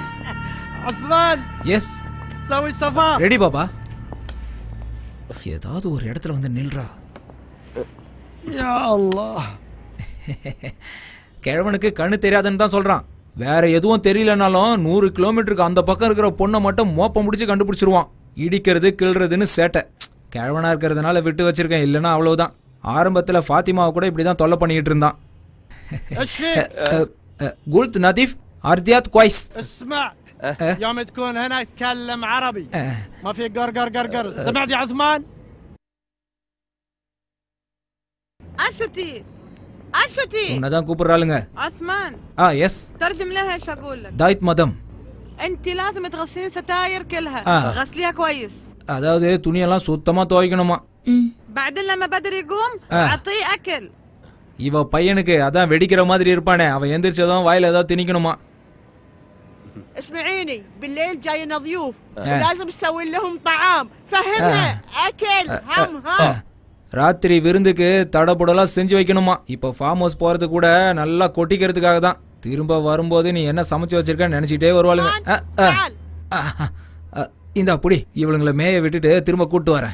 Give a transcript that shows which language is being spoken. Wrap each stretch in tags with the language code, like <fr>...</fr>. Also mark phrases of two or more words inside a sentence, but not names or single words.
<ar>عثمان எஸ் سوي صفار.</ar> <ta>ரெடி பாபா. ஏதாவது ஒரு இடத்துல வந்து நில்றா.</ta> <ar>يا الله.</ar> <ta>கிழவனுக்கு கண்ணு தெரியாதுன்னு தான் சொல்றான். வேற எதுவும் தெரியலனாலும் 100 கிலோமீட்டருக்கு அந்த பக்கம் இருக்கிற பொண்ணை மட்டும் மோப்பம் முடிச்சு கண்டுபிடிச்சிருவான். இடிக்கிறது கிள்றதுன்னு சேட்டை. கிழவனா இருக்கிறதுனால விட்டு வச்சிருக்கேன், இல்லைன்னா அவ்வளவுதான். ஆரம்பத்துல ஃபாத்திமாவை கூட இப்படிதான் தொல்லை பண்ணிட்டு இருந்தான்.</ta> <ar>قلت نظيف أرضيات كويس. اسمع يوم تكون هنا يتكلم عربي ما في قر قر قر. سمعت يا عثمان؟ أشتي أشتي</ar> <ta>உன்னதான் கூப்பிடுறாளுங்க.</ta> <ar>عثمان يس ترجم لها ايش اقول لك. دايت مدام انت لازم تغسلين ستاير كلها. غسليها كويس.</ar> <ta>அதாவது துணியெல்லாம் சுத்தமா துவைக்கணுமா.</ta> <ar>بعدين لما بدر يقوم اعطيه اكل.</ar> <ta>இவ பையனுக்கு அதான் வெடிக்கிற மாதிரி இருப்பானே, அவன் எந்திரிச்சதும் வாயில ஏதாவது திணிக்கணுமா.</ta> <ar>اسمعيني بالليل جاينا ضيوف ولازم نسوي لهم طعام. فهمها اكل هم هم.</ar> <ta>ராத்திரி விருந்துக்கு தடபுடலாம் செஞ்சு வைக்கணுமா. இப்ப</ta> <en>farm house</en> <ta>போறது கூட நல்லா கொட்டிக்கிறதுக்காக தான். திரும்ப வரும்போது நீ என்ன சமைச்சு வச்சிருக்கன்னு நினைச்சிட்டே வருவாளுங்க. இந்த அப்படி இவளுங்களை மேய விட்டுட்டு திரும்ப கூட்டு வரேன்.</ta>